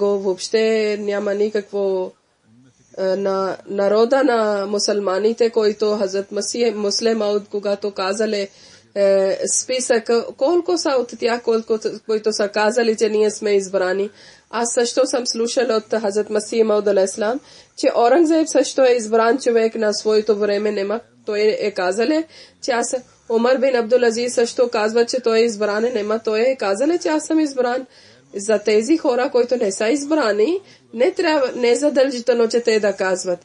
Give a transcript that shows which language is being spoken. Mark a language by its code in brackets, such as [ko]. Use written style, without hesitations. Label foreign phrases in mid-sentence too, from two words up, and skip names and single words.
[bg] Въобще няма никакво на народа на мусулманите, който Хазрат Масих Муслим Мауд, когато казали списък, колко са от тях, които са казали, че ние сме избрани. Аз също съм слушал от Хазрат Масих Мауд [ar] عليه السلام, [bg] че Орангзеб също е избран човек на своето време. Нема, той е казал, че аз Умар бин Абдул Азиз също казва, че той е избран. Нема, той е казал, че аз съм избран. За тези хора, които не са избрани, не задължително, че те да казват.